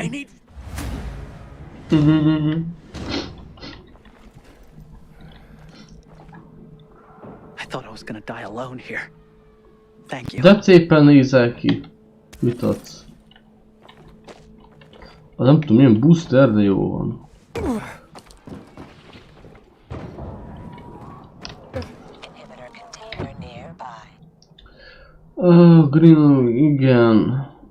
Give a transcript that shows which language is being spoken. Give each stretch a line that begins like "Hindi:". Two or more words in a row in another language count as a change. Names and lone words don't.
English: I thought I was gonna die alone here. Thank you.
Hungarian: De szépen nézel ki. Mit adsz? Nem tudom, milyen booster, de jó van. Green, igen.